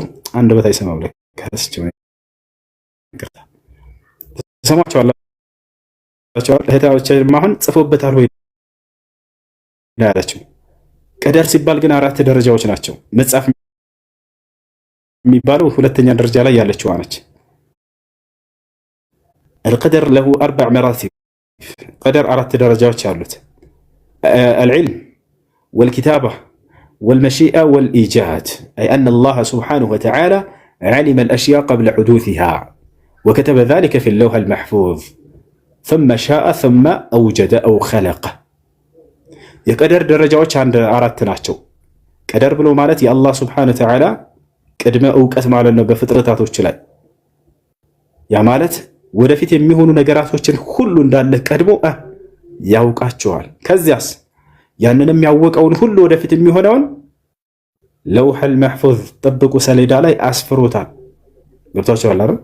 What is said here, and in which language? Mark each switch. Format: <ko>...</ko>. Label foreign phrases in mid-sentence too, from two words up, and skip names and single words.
<am>አንደበት አይሰማም። ለከስቸው ተሰማችኋል? እህታዎቻችን አሁን ጽፎበታል ወይ ያላችሁ? ቀደር ሲባል ግን 4 ደረጃዎች ናቸው። መጽሐፍ የሚባለው ሁለተኛ ደረጃ ላይ ያለችው ነች።</am> <ar>القدر له 4 مراتب</ar> <am>ቀደር 4 ደረጃዎች አሉት።</am> <ar>العلم والكتابة والمشيئة والإيجاد أي أن الله سبحانه وتعالى علم الأشياء قبل حدوثها وكتب ذلك في اللوح المحفوظ ثم شاء ثم أوجد أو خلق.</ar> <am>የቀደር ደረጃዎች 4 ናቸው። ቀደር ብሎ ማለት የአላህ</am> <ar>سبحانه وتعالى</ar> <am>ቅድመ እውቀት ማለት ነው በፍጥረታቶች ላይ። ያ ማለት ወደፊት የሚሆኑ ነገራቶችን ሁሉ እንዳለ ቀድሞ ያውቃቸዋል። ከዚያስ ያንንም ያወቀውን ሁሉ ወደፊት የሚሆነውን</am> <ar>اللوح المحفوظ</ar> <am>ጠብቁ ሰሌዳ ላይ አስፍሮታል። ገብታችኋል አይደል?</am>